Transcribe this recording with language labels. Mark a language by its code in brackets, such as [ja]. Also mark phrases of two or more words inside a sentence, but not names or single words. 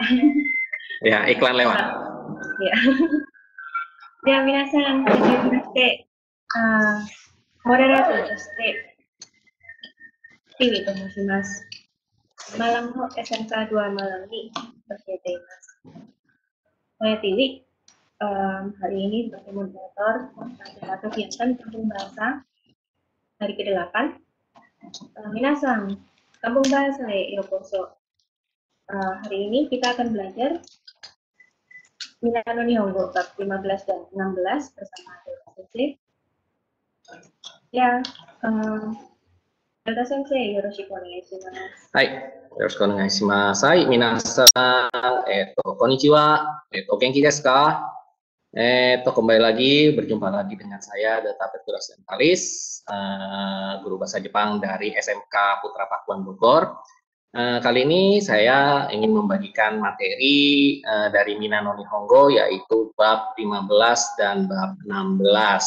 [id] Ya, iklan lewat. Ya. Ya, [ja] みなさん、はじめまして. Moderator として、Tiwi と申します。Malang no SMK 2 Malang [id] ini berbeda mas. Saya Tiwi, hari ini sebagai moderator salah satu kegiatan kampung bahasa hari ke-8. Minasan, kampung bahasa yokoso. Hari ini kita akan belajar Minano Nihongo bab 15 dan 16 bersama Delta Sensei. [ja] Ya, Delta Sensei, よろしくお願いします. はい、よろしくお願いします。はい、みなさん、こんにちは、元気ですか? [id] Kembali lagi, berjumpa lagi dengan saya, Data Petrus Sentalis, guru bahasa Jepang dari SMK Putra Pakuan Bogor. Kali ini saya ingin membagikan materi dari Minano Nihongo, yaitu bab 15 dan bab 16.